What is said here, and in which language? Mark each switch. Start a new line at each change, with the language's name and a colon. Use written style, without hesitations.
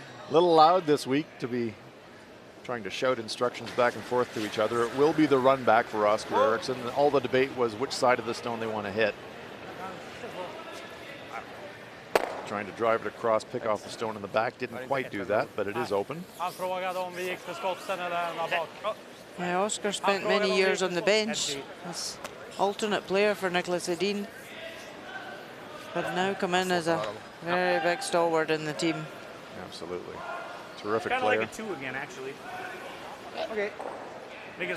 English: A little loud this week to be trying to shout instructions back and forth to each other. It will be the run back for Oscar Eriksson. All the debate was which side of the stone they want to hit. Trying to drive it across, pick off the stone in the back. Didn't quite do that, but it is open.
Swedish: Han frågade om vi gick för skotten eller var bak.
English: Yeah, Oscar spent many years on the bench as alternate player for Nicholas Edin, but now come in as a very big stalwart in the team. Absolutely. Terrific Kind of player. like a 2 again, actually. Okay.